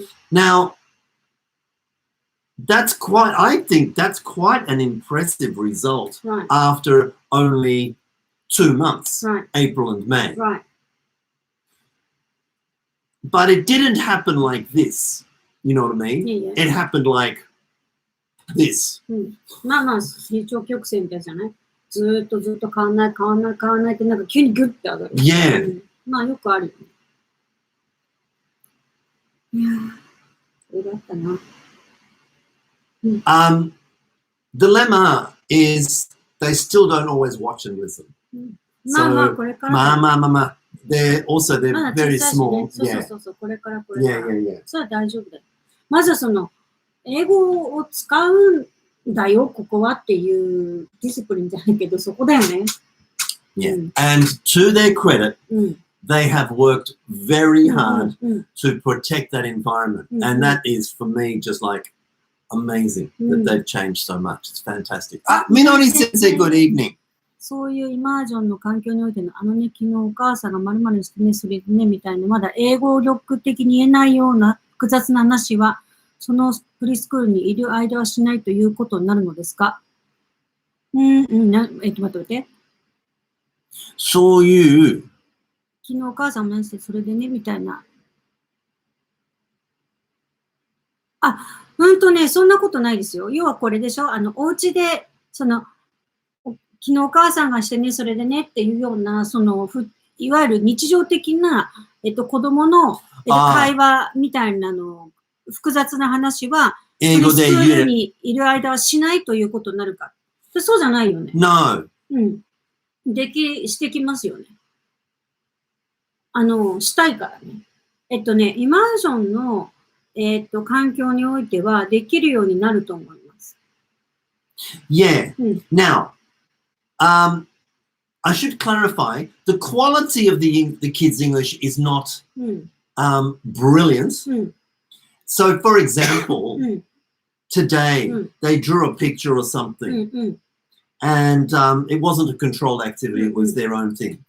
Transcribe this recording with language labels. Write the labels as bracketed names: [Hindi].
[English] Now, I think that's quite an impressive result after only 2 months, April and May. But it didn't happen like this. You know what I mean? Yeah. It happened like this. [Japanese] まあ、成長曲線みたいじゃない？ずっと変わんないってなんか急にグッて上がる。 [English] Yeah. [Japanese] まあよくあるよね。いやー、よかったな。 [English] Dilemma is they still don't always watch and listen. [Japanese] まあこれから。まあ。 [English] They're very small. [Japanese] そう、これから。 [English] Yeah. [Japanese] それは大丈夫だよ。まず英語を使うんだよ、ここはっていうディスプリンじゃないけど、そこだよね。 [English] Yeah. And to their credit, they have worked very hard to protect that environment. And that is, for me, just like amazing that they've changed so much. It's fantastic. Minori sensei, good evening. [Japanese] そういうイマージョンの環境においての昨日お母さんが〇〇してね、それでね、みたいな、まだ英語力的に言えないような複雑な話は、そのプリスクールにいる間はしないということになるのですか？待って。そういう。昨日お母さんも何して、それでね、みたいな。そんなことないですよ。要はこれでしょ？お家で、昨日お母さんがしてね、それでねっていうような、いわゆる日常的な、子供の、会話みたいなの、複雑な話は、英語で言える。プリスクールにいる間はしないということになるか。そうじゃないよね。 [English] No. [Japanese] してきますよね。したいからね。イマージョンの、環境においてはできるようになると思います。 [English] Yeah. Now, I should clarify, the quality of the kids' English is not brilliant. So, for example, today they drew a picture or something, and it wasn't a controlled activity, it was their own thing.